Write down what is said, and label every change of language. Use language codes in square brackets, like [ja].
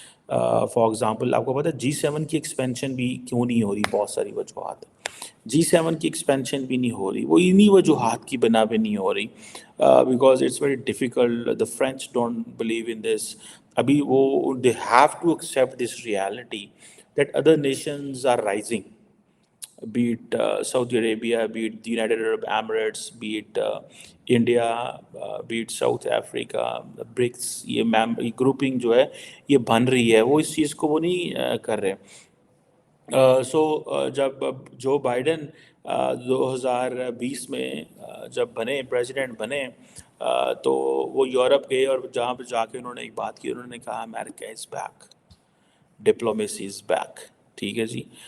[ur] For example آپ کو پتہ ہے G7 کی ایکسپینشن بھی کیوں نہیں ہو رہی؟ بہت ساری وجوہات. G7 کی ایکسپینشن بھی نہیں ہو رہی، وہ انہی وجوہات کی بنا پہ نہیں ہو رہی، [en] Because it's very difficult. The French don't believe in this. [ur] ابھی وہ [en] They have to accept this reality that other nations are rising, be it Saudi Arabia, be it the United Arab Emirates, be it India, be it South Africa, BRICS. [ur] یہ grouping جو ہے یہ بن رہی ہے، وہ اس چیز کو وہ نہیں کر رہے. سو جب جو بائیڈن 2020 میں جب بنے پریزیڈنٹ بنے تو وہ یورپ گئے، اور جہاں پہ جا کے انہوں نے ایک بات کی، انہوں نے کہا [en] America is back, diplomacy is back. [ur] ٹھیک ہے جی.